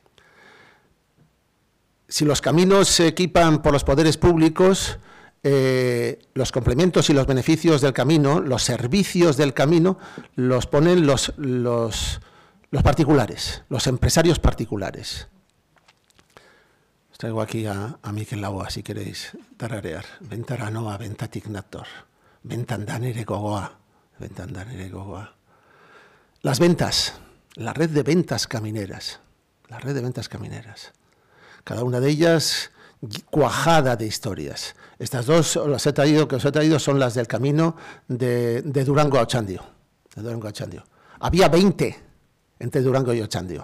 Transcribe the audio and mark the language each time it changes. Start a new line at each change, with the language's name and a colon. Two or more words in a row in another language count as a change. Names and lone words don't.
Spanish: Si los caminos se equipan por los poderes públicos, los complementos y los beneficios del camino, los servicios del camino, los ponen los particulares, los empresarios particulares. Os traigo aquí a Mikel Laboa, si queréis tararear.
Basque: Ventaranoa, ventatik nator, ventandanere gogoa, ventandanere gogoa.
Spanish: Las ventas, la red de ventas camineras, cada una de ellas cuajada de historias. Estas dos que os he traído son las del camino de Durango a Ochandio. Había 20 entre Durango y Ochandio.